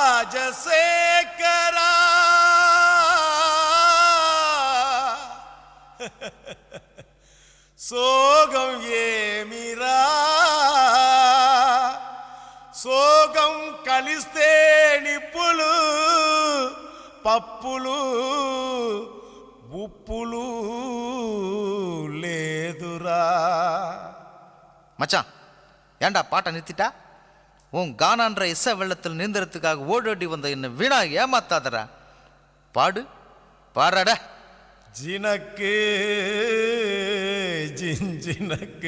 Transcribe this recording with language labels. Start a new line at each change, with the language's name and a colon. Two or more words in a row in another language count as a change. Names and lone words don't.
Telugu: రాజశేఖరా సోగం ఏమిరా సోగం కలిస్తే నిప్పులు పప్పులు ఉప్పులు లేదురా.
Tamil: மச்சான் ஏன்டா பாட்டை நிறுத்திட்டா? உன் கானான்ற இசை வெள்ளத்தில் நீந்தறதுக்காக ஓடோடி வந்த என்ன வீணா ஏமாத்தாதரா. பாடு பாடுறட. ஜினக்கு ஜிஞ்சினக்கு